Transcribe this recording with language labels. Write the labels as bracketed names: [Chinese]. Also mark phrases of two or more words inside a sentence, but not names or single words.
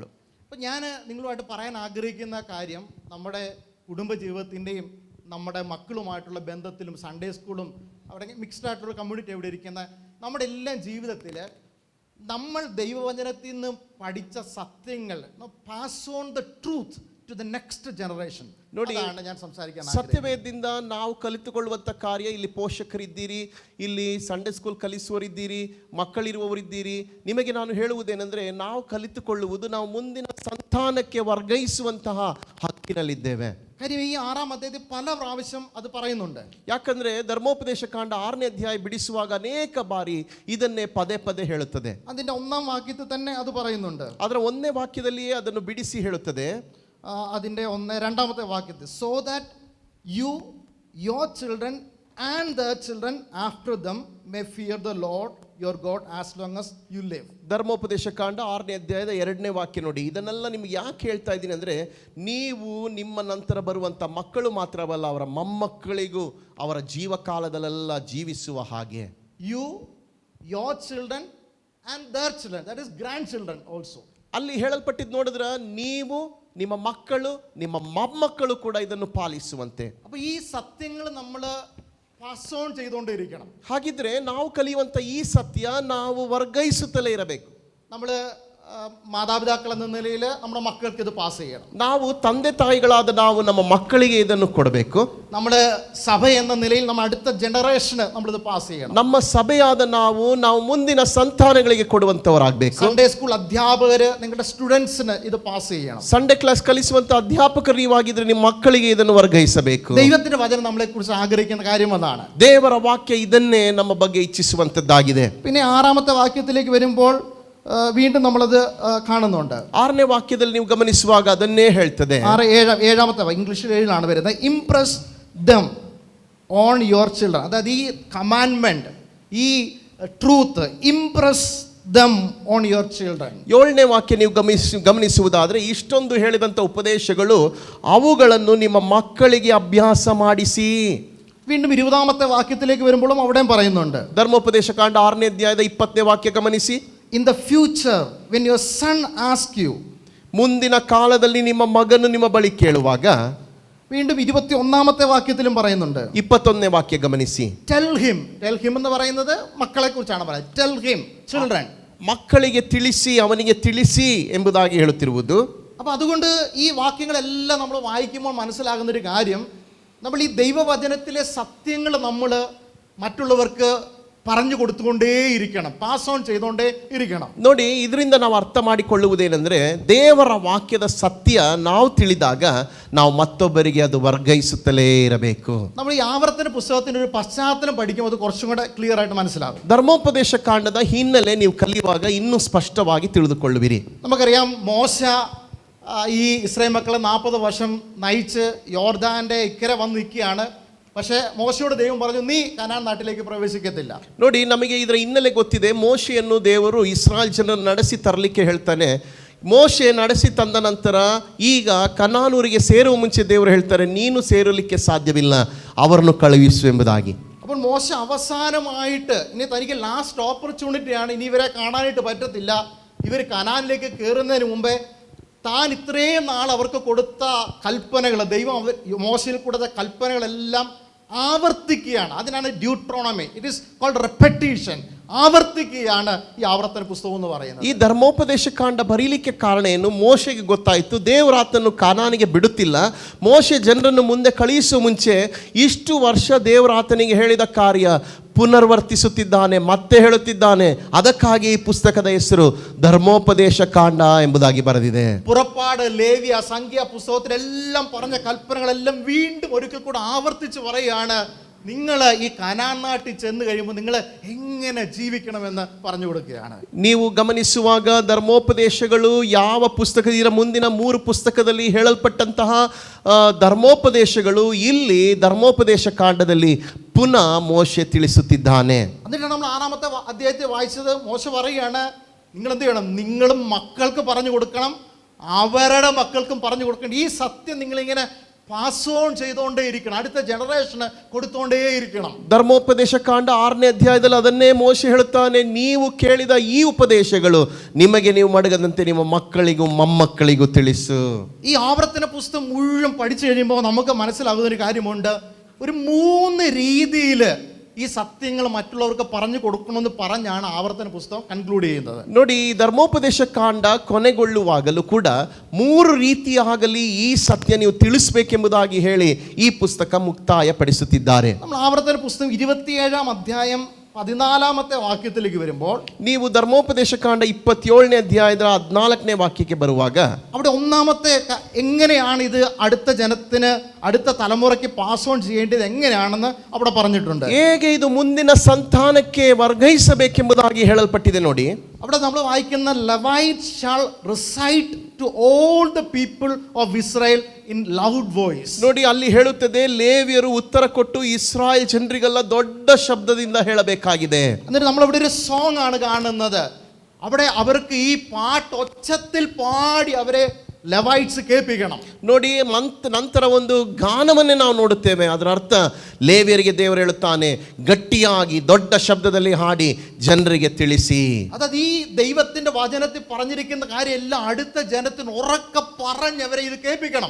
[Malayalam] അപ്പം ഞാൻ നിങ്ങളുമായിട്ട് പറയാൻ ആഗ്രഹിക്കുന്ന കാര്യം, നമ്മുടെ കുടുംബജീവിതത്തിൻ്റെയും നമ്മുടെ മക്കളുമായിട്ടുള്ള ബന്ധത്തിലും [English] Sunday schoolum [Malayalam] അവിടെ മിക്സ്ഡ് ആയിട്ടുള്ള കമ്മ്യൂണിറ്റി എവിടെ ഇരിക്കുന്ന നമ്മുടെ എല്ലാം ജീവിതത്തിൽ നമ്മൾ ദൈവവചനത്തിൽ നിന്ന് പഠിച്ച സത്യങ്ങൾ [English] pass on the truth to the next generation. [Kannada] ನೋಡಿ, [Malayalam] ഞാൻ സംസാരിക്കാൻ [Kannada] ಸತ್ಯವೇದದಿಂದ ನಾವು ಕಲಿತುಕೊಳ್ಳುವಂಥ ಕಾರ್ಯ, ಇಲ್ಲಿ ಪೋಷಕರಿದ್ದೀರಿ, ಇಲ್ಲಿ [English] Sunday school [Kannada] ಕಲಿಸುವರಿದ್ದೀರಿ, ಮಕ್ಕಳಿರುವವರಿದ್ದೀರಿ. ನಿಮಗೆ ನಾನು ಹೇಳುವುದೇನೆಂದರೆ, ನಾವು ಕಲಿತುಕೊಳ್ಳುವುದು ನಾವು ಮುಂದಿನ ಸಂತಾನಕ್ಕೆ ವರ್ಗಾಯಿಸುವಂತಹ ಹಕ್ಕಿನಲ್ಲಿದ್ದೇವೆ. [Malayalam] കാര്യം ഈ 6ാം അധ്യായത്തിൽ പല പ്രാവശ്യം അത് പറയുന്നുണ്ട്. [Kannada] ಯಾಕಂದ್ರೆ ಧರ್ಮೋಪದೇಶ ಕಾಂಡ 6ನೇ ಅಧ್ಯಾಯ ಬಿಡಿಸುವಾಗ ಅನೇಕ ಬಾರಿ ಇದನ್ನೇ ಪದೇ ಹೇಳುತ್ತದೆ. [Malayalam] അതിന്റെ 1ാം വാക്യത്തിൽ തന്നെ അത് പറയുന്നുണ്ട്. [Kannada] ಅದರ 1ನೇ ವಾಕ್ಯದಲ್ಲಿಯೇ ಅದನ್ನು ಬಿಡಿಸಿ ಹೇಳುತ್ತದೆ. [Malayalam] അതിൻ്റെ 2ാമത്തെ വാക്യത്തിൽ, [English] so that you your children and the children after them may fear the Lord your God as long as you live. [Kannada] ಧರ್ಮೋಪದೇಶ ಕಾಂಡ 6ನೇ ಅಧ್ಯಾಯದ 2ನೇ ವಾಕ್ಯ ನೋಡಿ. ಇದನ್ನೆಲ್ಲ ನಿಮ್ಗೆ ಯಾಕೆ ಹೇಳ್ತಾ ಇದ್ದೀನಿ ಅಂದರೆ, ನೀವು ನಿಮ್ಮ ನಂತರ ಬರುವಂಥ ಮಕ್ಕಳು ಮಾತ್ರವಲ್ಲ, ಅವರ ಮೊಮ್ಮಕ್ಕಳಿಗೂ ಅವರ ಜೀವಕಾಲದಲ್ಲೆಲ್ಲ ಜೀವಿಸುವ ಹಾಗೆ. [English] You your children and their children, that is grandchildren also. [Kannada] ಅಲ್ಲಿ ಹೇಳಲ್ಪಟ್ಟಿದ್ದು ನೋಡಿದ್ರೆ, ನೀವು, ನಿಮ್ಮ ಮಕ್ಕಳು, ನಿಮ್ಮ ಮೊಮ್ಮಕ್ಕಳು ಕೂಡ ಇದನ್ನು ಪಾಲಿಸುವಂತೆ. [Malayalam] അപ്പോൾ ഈ സത്യങ്ങൾ നമ്മൾ [English] pass on [Malayalam] ചെയ്തുകൊണ്ടിരിക്കണം. [Kannada] ಹಾಗಿದ್ರೆ ನಾವು ಕಲಿಯುವಂಥ ಈ ಸತ್ಯ ನಾವು ವರ್ಗಾಯಿಸುತ್ತಲೇ ಇರಬೇಕು. [Malayalam] നമ്മൾ മാതാപിതാക്കൾ എന്ന നിലയിൽ നമ്മുടെ മക്കൾക്ക് ഇത് പാസ് ചെയ്യണം. [Kannada] ನಾವು ತಂದೆ ತಾಯಿಗಳಾದ ನಾವು ನಮ್ಮ ಮಕ್ಕಳಿಗೆ ಇದನ್ನು ಕೊಡಬೇಕು. [Malayalam] നമ്മൾ സഭ എന്ന നിലയിൽ നമ്മൾ അടുത്ത ജനറേഷന് നമ്മളിത് പാസ് ചെയ്യണം. [Kannada] ನಮ್ಮ ಸಭೆಯಾದ ನಾವು ಮುಂದಿನ ಸಂತಾನಗಳಿಗೆ ಕೊಡುವಂತವರಾಗಬೇಕು. [English] Sunday school [Malayalam] അധ്യാപകര് നിങ്ങളുടെ സ്റ്റുഡൻസിന് ഇത് പാസ് ചെയ്യണം. [English] Sunday class [Kannada] ಕಲಿಸುವಂತ ಅಧ್ಯಾಪಕರು ನೀವಾಗಿದ್ರೆ ನಿಮ್ಮ ಮಕ್ಕಳಿಗೆ ಇದನ್ನು ವರ್ಗಾಯಿಸಬೇಕು. [Malayalam] ദൈവത്തിന്റെ വചനം നമ്മളെ കുറിച്ച് ആഗ്രഹിക്കുന്ന കാര്യം അതാണ്. [Kannada] ದೇವರ ವಾಕ್ಯ ಇದನ್ನೇ ನಮ್ಮ ಬಗ್ಗೆ ಇಚ್ಛಿಸುವಂತದ್ದಾಗಿದೆ. [Malayalam] പിന്നെ 6ാമത്തെ വാക്യത്തിലേക്ക് വരുമ്പോൾ വീണ്ടും നമ്മളത് കാണുന്നുണ്ട്. [Kannada] 6ನೇ ವಾಕ್ಯದಲ್ಲಿ ನೀವು ಗಮನಿಸುವಾಗ ಅದನ್ನೇ ಹೇಳ್ತದೆ. [Malayalam] 7ാമത്തെ ഇംഗ്ലീഷിൽ 7 വരുന്നത്, [English] impress them on your children. [Malayalam] അതായത് ഈ കമാൻഡ്മെന്റ്, ഈ ട്രൂത്ത്, [English] impress them on your children. [Kannada] 7ನೇ ವಾಕ್ಯ ನೀವು ಗಮನಿಸುವುದಾದ್ರೆ, ಇಷ್ಟೊಂದು ಹೇಳಿದಂಥ ಉಪದೇಶಗಳು ಅವುಗಳನ್ನು ನಿಮ್ಮ ಮಕ್ಕಳಿಗೆ ಅಭ್ಯಾಸ ಮಾಡಿಸಿ. [Malayalam] വീണ്ടും 20ാമത്തെ വാക്യത്തിലേക്ക് വരുമ്പോഴും അവിടെയും പറയുന്നുണ്ട്. [Kannada] ಧರ್ಮೋಪದೇಶ ಕಾಂಡ 6ನೇ ಅಧ್ಯಾಯದ 20ನೇ ವಾಕ್ಯ ಗಮನಿಸಿ. [English] In the future, when your son asks you, [Kannada] ಮುಂದಿನ ಕಾಲದಲ್ಲಿ ನಿಮ್ಮ ಮಗನು ನಿಮ್ಮ ಬಳಿ ಕೇಳುವಾಗ, [Malayalam] വീണ്ടും 21-ാമത്തെ വാക്യത്തിലും പറയുന്നുണ്ട്. [Kannada] 21ನೇ ವಾಕ್ಯ ಗಮನಿಸಿ. [English] tell him [Malayalam] എന്ന് പറയുന്നത് മക്കളെ കുറിച്ചാണ് പറയുന്നത്. [English] tell him children, [Kannada] ಮಕ್ಕಳಿಗೆ ತಿಳಿಸಿ, ಅವನಿಗೆ ತಿಳಿಸಿ ಎಂಬುದಾಗಿ ಹೇಳುತ್ತಿರುವುದು. [Malayalam] അപ്പോൾ അതുകൊണ്ട് ഈ വാക്യങ്ങളെല്ലാം നമ്മൾ വായിക്കുമ്പോൾ മനസ്സിലാകുന്ന ഒരു കാര്യം, നമ്മൾ ഈ ദൈവവചനത്തിലെ സത്യങ്ങൾ നമ്മൾ മറ്റുള്ളവർക്ക് പറഞ്ഞു കൊടുത്തുകൊണ്ടേയിരിക്കണം, [English] pass on [Malayalam] ചെയ്തുകൊണ്ടേ ഇരിക്കണം. [Kannada] ನೋಡಿ, ಇದರಿಂದ ನಾವು ಅರ್ಥ ಮಾಡಿಕೊಳ್ಳುವುದೇನೆಂದರೆ, ದೇವರ ವಾಕ್ಯದ ಸತ್ಯ ನಾವು ತಿಳಿದಾಗ ನಾವು ಮತ್ತೊಬ್ಬರಿಗೆ ಅದು ವರ್ಗಾಯಿಸುತ್ತಲೇ ಇರಬೇಕು. [Malayalam] നമ്മൾ ഈ ആവർത്തന പുസ്തകത്തിന്റെ ഒരു പശ്ചാത്തലം പഠിക്കുമ്പോൾ അത് കുറച്ചും കൂടെ ക്ലിയർ ആയിട്ട് മനസ്സിലാകും. [Kannada] ಧರ್ಮೋಪದೇಶ ಕಾಂಡದ ಹಿನ್ನೆಲೆ ನೀವು ಕಲಿಯುವಾಗ ಇನ್ನೂ ಸ್ಪಷ್ಟವಾಗಿ ತಿಳಿದುಕೊಳ್ಳುವಿರಿ. [Malayalam] നമുക്കറിയാം, മോശ ഈ ഇസ്രായേൽ മക്കളെ 40 വർഷം നയിച്ച് യോർദാന്റെ ഇക്കരെ വന്ന് നിൽക്കുകയാണ്. പക്ഷേ മോശയോട് ദൈവം പറഞ്ഞു, നീ കനാൻ നാട്ടിലേക്ക് ಪ್ರವೇಶಿക്കത്തിಲ್ಲ. [Kannada] ನೋಡಿ, ನಮಗೆ ಇದರ ಹಿನ್ನೆಲೆ ಗೊತ್ತಿದೆ. ಮೋಶೆಯನ್ನು ದೇವರು ಇಸ್ರಾಯೇಲ್ ಜನರನ್ನು ನಡೆಸಿ ತರಲಿಕ್ಕೆ ಹೇಳ್ತಾನೆ. ಮೋಶೆ ನಡೆಸಿ ತಂದ ನಂತರ ಈಗ ಕನಾನೂರಿಗೆ ಸೇರುವ ಮುಂಚೆ ದೇವರು ಹೇಳ್ತಾರೆ, ನೀನು ಸೇರಲಿಕ್ಕೆ ಸಾಧ್ಯವಿಲ್ಲ, ಅವರನ್ನು ಕಳುಹಿಸು ಎಂಬುದಾಗಿ. [Malayalam] അപ്പോൾ മോശ അവസാനമായിട്ട് ഇനി തനിക്ക് [English] last opportunity-യാണ്, [Malayalam] ഇനി ഇവരെ കാണാനായിട്ട് പറ്റത്തില്ല, ഇവർ കനാനിലേക്ക് കയറുന്നതിന് മുമ്പേ താൻ ഇത്രയും നാൾ അവർക്ക് കൊടുത്ത കൽപ്പനകൾ, ദൈവം മോശയിൽ കൊടുത്ത കൽപ്പനകളെല്ലാം ആവർത്തിക്കുകയാണ്. അതിനാണ് ഡ്യൂട്രോണമി. [English] It is called repetition. [Malayalam] ആവർത്തികെയാണ് ഈ ആവർത്തന പുസ്തക എന്ന് പറയുന്നത്. [Kannada] ಈ ಧರ್ಮೋಪದೇಶ ಕಾಂಡ ಬರೀಲಿಕ್ಕೆ ಕಾರಣ ಏನು? ಮೋಶೆಗೆ ಗೊತ್ತಾಯಿತು ದೇವರಾತನು ಕಾನಾನಿಗೆ ಬಿಡುತ್ತಿಲ್ಲ. ಮೋಶೆ ಜನರನ್ನು ಮುಂದೆ ಕಳುಹಿಸುವ ಮುಂಚೆ ಇಷ್ಟು ವರ್ಷ ದೇವರಾತನಿಗೆ ಹೇಳಿದ ಕಾರ್ಯ ಪುನರ್ವರ್ತಿಸುತ್ತಿದ್ದಾನೆ, ಮತ್ತೆ ಹೇಳುತ್ತಿದ್ದಾನೆ. ಅದಕ್ಕಾಗಿ ಈ ಪುಸ್ತಕದ ಹೆಸರು ಧರ್ಮೋಪದೇಶ ಕಾಂಡ ಎಂಬುದಾಗಿ ಬರೆದಿದೆ. [Malayalam] പുറപ്പാട്, ലേവ്യ, സംഖ്യ പുസ്തകത്തിലെല്ലാം പറഞ്ഞ കൽപ്പനകളെല്ലാം വീണ്ടും ഒരിക്കൽ കൂടെ ആവർത്തിച്ച് പറയുകയാണ്. നിങ്ങൾ ഈ കനാൻ നാട്ടിൽ ചെന്ന് കഴിയുമ്പോൾ നിങ്ങൾ എങ്ങനെ ജീവിക്കണമെന്ന് പറഞ്ഞു കൊടുക്കുകയാണ്. [Kannada] ನೀವು ಗಮನಿಸುವಾಗ ಧರ್ಮೋಪದೇಶಗಳು ಯಾವ ಪುಸ್ತಕದ ಮುಂದಿನ 3 ಪುಸ್ತಕದಲ್ಲಿ ಹೇಳಲ್ಪಟ್ಟಂತಹ ಧರ್ಮೋಪದೇಶಗಳು ಇಲ್ಲಿ ಧರ್ಮೋಪದೇಶ ಕಾಂಡದಲ್ಲಿ ಪುನಃ ಮೋಶೆ ತಿಳಿಸುತ್ತಿದ್ದಾನೆ. [Malayalam] എന്നിട്ട് നമ്മൾ 6-ാമത്തെ അധ്യായത്തെ വായിച്ചത് മോശ പറയുകയാണ്, നിങ്ങൾ എന്ത് ചെയ്യണം? നിങ്ങളും മക്കൾക്ക് പറഞ്ഞു കൊടുക്കണം, അവരുടെ മക്കൾക്കും പറഞ്ഞു കൊടുക്കണം. ഈ സത്യം നിങ്ങളിങ്ങനെ [English] pass on [Malayalam] ചെയ്തുകൊണ്ടേ ഇരിക്കണം, അടുത്ത ജനറേഷന് കൊടുത്തുകൊണ്ടേ ഇരിക്കണം. [Kannada] ಧರ್ಮೋಪದೇಶ ಕಾಂಡ 6ನೇ ಅಧ್ಯಾಯದಲ್ಲಿ ಅದನ್ನೇ ಮೋಶೆ ಹೇಳುತ್ತಾನೆ, ನೀವು ಕೇಳಿದ ಈ ಉಪದೇಶಗಳು ನಿಮಗೆ ನೀವು ಮಡಗದಂತೆ ನಿಮ್ಮ ಮಕ್ಕಳಿಗೂ ಮೊಮ್ಮಕ್ಕಳಿಗೂ ತಿಳಿಸು. [Malayalam] ഈ ആവർത്തന പുസ്തകം മുഴുവൻ പഠിച്ചു കഴിയുമ്പോൾ നമുക്ക് മനസ്സിലാകുന്ന ഒരു കാര്യമുണ്ട്. ഒരു 3 രീതിയിൽ ഈ സത്യങ്ങൾ മറ്റുള്ളവർക്ക് പറഞ്ഞു കൊടുക്കണമെന്ന് പറഞ്ഞാണ് ആവർത്തന പുസ്തകം കൺക്ലൂഡ് ചെയ്യുന്നത്. [Kannada] ನೋಡಿ, ಧರ್ಮೋಪದೇಶ ಕಾಂಡ ಕೊನೆಗೊಳ್ಳುವಾಗಲೂ ಕೂಡ 3 ರೀತಿಯಾಗಲಿ ಈ ಸತ್ಯ ನೀವು ತಿಳಿಸಬೇಕೆಂಬುದಾಗಿ ಹೇಳಿ ಈ ಪುಸ್ತಕ ಮುಕ್ತಾಯಪಡಿಸುತ್ತಿದ್ದಾರೆ. [Malayalam] നമ്മൾ ആവർത്തന പുസ്തകം 27-ാം അധ്യായം 14-ാമത്തെ വാക്യത്തിലേക്ക് വരുമ്പോൾ, [Kannada] ನೀವು ಧರ್ಮೋಪದೇಶ ಕಾಂಡ 27ನೇ ಅಧ್ಯಾಯದ 14ನೇ ವಾಕ್ಯಕ್ಕೆ ಬರುವಾಗ [Malayalam] അവിടെ ഒന്നാമത്തെ എങ്ങനെയാണ് ഇത് അടുത്ത ജനത്തിന്, അടുത്ത തലമുറയ്ക്ക് [English] pass on [Malayalam] ചെയ്യേണ്ടത് എങ്ങനെയാണെന്ന് അവിടെ പറഞ്ഞിട്ടുണ്ട്. [Kannada] ಹೇಗೆ ಇದು ಮುಂದಿನ ಸಂತಾನಕ್ಕೆ ವರ್ಗಾಯಿಸಬೇಕೆಂಬುದಾಗಿ ಹೇಳಲ್ಪಟ್ಟಿದೆ. ನೋಡಿ, [Malayalam] അവിടെ നമ്മൾ വായിക്കുന്ന [English] Levite shall recite to all the people of Israel in loud voice. [Kannada] ನೋಡಿ, ಅಲ್ಲಿ ಹೇಳುತ್ತದೆ, ಲೇವಿಯರು ಉತ್ತರ ಕೊಟ್ಟು ಇಸ್ರಾಯೇಲ್ ಜನರಿಗೆಲ್ಲ ದೊಡ್ಡ ಶಬ್ದದಿಂದ ಹೇಳಬೇಕಾಗಿದೆ. [Malayalam] എന്നിട്ട് നമ്മളവിടെ ഒരു സോങ് ആണ് കാണുന്നത്. അവിടെ അവർക്ക് ഈ പാട്ട് ഒച്ചത്തിൽ പാടി അവരെ ಲೆವೈಟ್ಸ್ ಕೇಳಿಪಿക്കണം. [Kannada] ನೋಡಿ, ನಂತರ ಒಂದು ಗಾನವನ್ನೇ ನಾವು ನೋಡುತ್ತೇವೆ. ಅದರ ಅರ್ಥ, ಲೇವಿಯರಿಗೆ ದೇವರು ಹೇಳುತ್ತಾನೆ, ಗಟ್ಟಿಯಾಗಿ ದೊಡ್ಡ ಶಬ್ದದಲ್ಲಿ ಹಾಡಿ ಜನರಿಗೆ ತಿಳಿಸಿ. [Malayalam] അതായത് ഈ ദൈവത്തിന്റെ വചനത്തിൽ പറഞ്ഞിരിക്കുന്ന കാര്യം എല്ലാം അടുത്ത ജനത്തിന് ഉറക്കെ പറഞ്ഞ് അവരെ ഇത് കേൾപ്പിക്കണം.